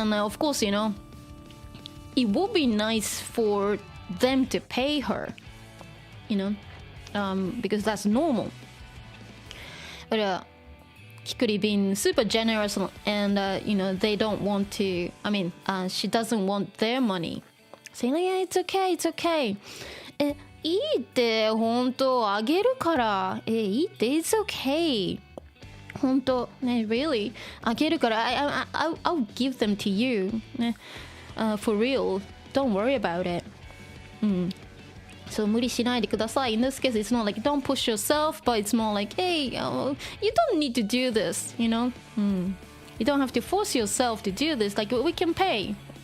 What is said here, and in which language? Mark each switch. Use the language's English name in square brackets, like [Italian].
[English] And of course, it would be nice for them to pay her, because that's normal. But Kikuri being super generous and, they don't want to, she doesn't want their money. Saying, yeah, it's okay, it's okay. [Japanese] いいって、本当あげるから。いいって、 [English] it's okay. [Japanese] 本当ね、 [English] really [Japanese] あげるから。 [English] I'll give them to you. ね、for real. Don't worry about it. So [Japanese] 無理しないでください. [English] In this case, it's not like don't push yourself, but it's more like, hey, you don't need to do this, You don't have to force yourself to do this. Like, we can pay.